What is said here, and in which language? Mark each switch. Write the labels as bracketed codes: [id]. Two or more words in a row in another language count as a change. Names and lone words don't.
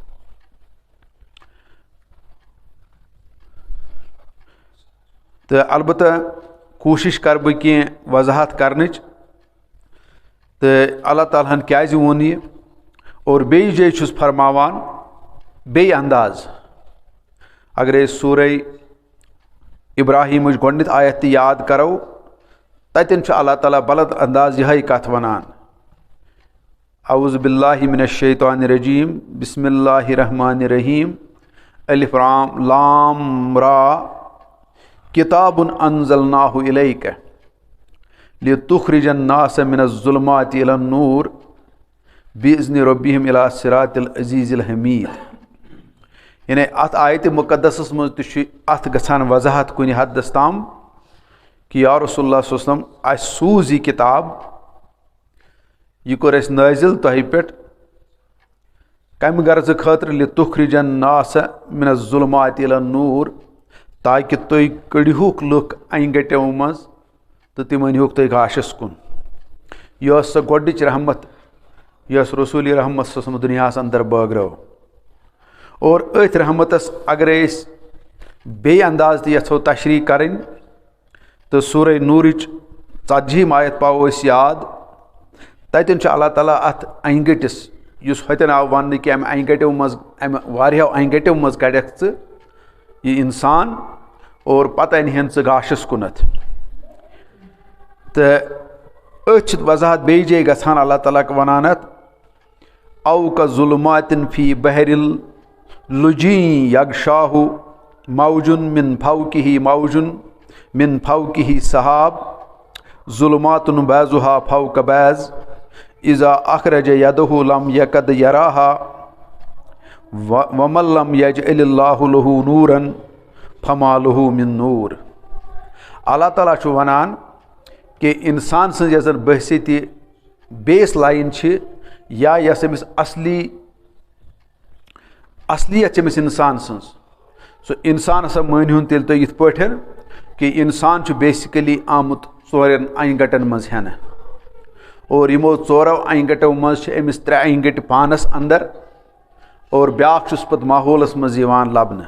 [ks] تہٕ البتہ کوٗشِش کرٕ بہٕ کینٛہہ وضاحت کرنٕچ تہٕ اللہ تعالیٰ ہن کیازِ ووٚن یہِ اور بیٚیہِ جایہِ چھُس فرماوان بیٚیہِ انداز. اگر أسۍ سورہ ابراہیمٕچ گۄڈنِچ آیت تہِ یاد کرو تتٮ۪ن چھُ اللہ تعالیٰ بلد انداز یِہے کتھ ونان. [ar] اعوذ باللہ من الشیطان الرجیم بسم اللہ الرحمن الرحیم الف لام را کتاب انزلناہ الیک لتخرج الناس من الظلمات الی النور باذن ربہم الی صراط العزیز الحمید. [ks] یعنی اتھ آیتِ مقدسس منٛز تہِ چھُ اتھ گژھان وضاحت کُنہِ حدس تام کہ یا رسول اللہ [ar] صلی اللہ علیہ وسلم [ks] اسہِ سوٗز یہِ کِتاب یہِ کوٚر اسہِ نٲزِل تۄہہِ پٮ۪ٹھ کمہِ غرضہٕ خٲطرٕ [ar] لتخرج الناس من الظلمات الی النور [ks] تاکہِ تُہۍ کٔڑۍہوٗکھ لُکھ انہِ گٹیو منٛز تہٕ تِم أنۍہوٗکھ تُہۍ گاشس کُن. یہِ ٲس سۄ گۄڈٕنِچ رحمت یۄس رسول رحمت [ar] صلی اللہ علیہ وسلم [ks] دُنیاہس اندر بٲگرٲو. اور أتھۍ رحمتس اگرے أسۍ بیٚیہِ انداز تہِ یژھو تشریح کرٕنۍ تہٕ سورہ نوٗرٕچ 40 آیت پاوو أسۍ یاد. تتٮ۪ن چھُ اللہ تعالیٰ اتھ انہِ گٔٹِس یُس ہوٚتٮ۪ن آو وننہٕ کہِ امہِ انہِ گٹیو منٛز امہِ واریاہو انہِ گٹیو منٛز کڑکھ ژٕ یہِ انسان اور پتہٕ انہن ژٕ گاشس کُنتھ. تہٕ أتھۍ چھِ وضاحت بیٚیہِ جایہِ گژھان اللہ تعالیٰ ونان اتھ [ar] او کا ظلماتن فی بحر اللجی یغشاہ موجن من فوقہ موجن من فوقہ سحاب ظلمات بعضها فوق بعض اذا اخرج یدہ لم یکد یراہا ومن لم یجعل اللہ لہ نورا فما لہ من نور. [ks] اللہ تعالیٰ چھُ ونان کہ انسان سٕنٛز یۄس زن بحثیتہِ [en] base line [ks] چھِ یا یۄس أمِس اصلیت چھِ أمِس انسان سٕنٛز سُہ انسان ہسا مٲنۍہوٗن تیٚلہِ تُہۍ یِتھ پٲٹھۍ کہ انسان چھُ بیسِکلی آمُت ژورن انہِ گٹن منٛز ہٮ۪نہٕ اور یِمو ژورو انہِ گٹو منٛز چھِ أمِس 3 انہِ گٹہِ پانس اندر اور بیٛاکھ چھُس پتہٕ ماحولس منٛز یِوان لبنہٕ.